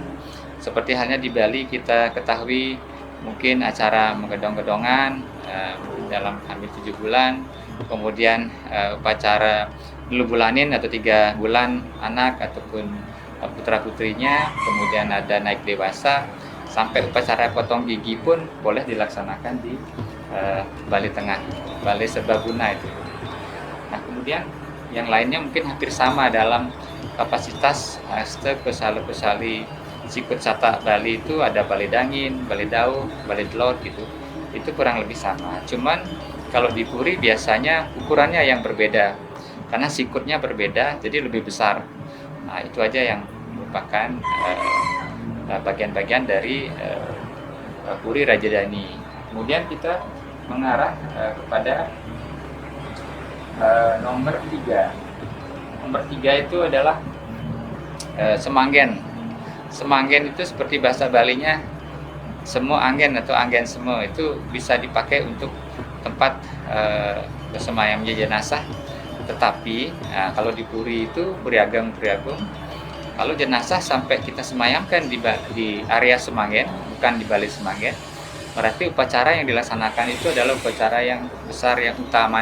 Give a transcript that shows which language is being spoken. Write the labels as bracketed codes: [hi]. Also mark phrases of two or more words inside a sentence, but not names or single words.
[id] Seperti halnya di Bali kita ketahui mungkin acara menggedong-gedongan dalam hamil 7 bulan, kemudian upacara dulu bulanin atau 3 bulan anak ataupun putra putrinya, kemudian ada naik dewasa, sampai upacara potong gigi pun boleh dilaksanakan di Balai Tengah, Balai Serbaguna itu. Nah, kemudian yang lainnya mungkin hampir sama dalam kapasitas haste pesali sikut sata Bali itu ada Balai Dangin, Balai Dau, Balai Delot gitu. Itu kurang lebih sama. Cuman kalau di Puri biasanya ukurannya yang berbeda. Karena sikutnya berbeda, jadi lebih besar. Nah, itu aja yang merupakan bagian-bagian dari Puri Rajadani. Kemudian kita mengarah kepada nomor 3. Nomor 3 itu adalah Semanggen. Semanggen itu seperti bahasa Balinya [ban] semu anggen [id] atau [ban] anggen semu, [id] itu bisa dipakai untuk tempat bersemayamnya jenazah. Tetapi kalau di Puri itu Puri Agung, kalau jenazah sampai kita semayamkan di area Semanggen, bukan di Balai Semanggen, berarti upacara yang dilaksanakan itu adalah upacara yang besar, yang utama.